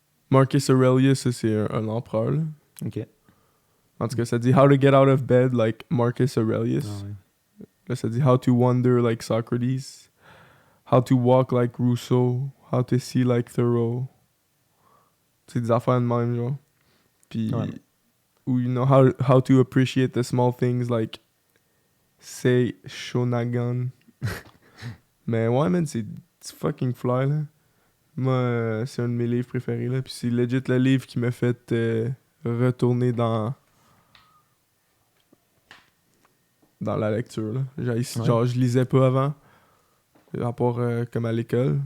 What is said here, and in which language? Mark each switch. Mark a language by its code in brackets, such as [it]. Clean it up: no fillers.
[fr] Marcus Aurelius, ça, c'est un empereur, là. Ok. En tout cas, ça dit How to get out of bed like Marcus Aurelius. Ah ouais. Là, ça dit How to wonder like Socrates. How to walk like Rousseau. [en] How to see like Thoreau. [fr] C'est des affaires de même, genre. Puis, Ouais. [en] ou, you know, how to appreciate the small things like Sei Shonagon. [fr] Mais ouais, man, c'est fucking fly, là. Moi, c'est un de mes livres préférés, là. Puis c'est legit le livre qui m'a fait retourner dans la lecture, là. Genre, je lisais pas avant, à part comme à l'école.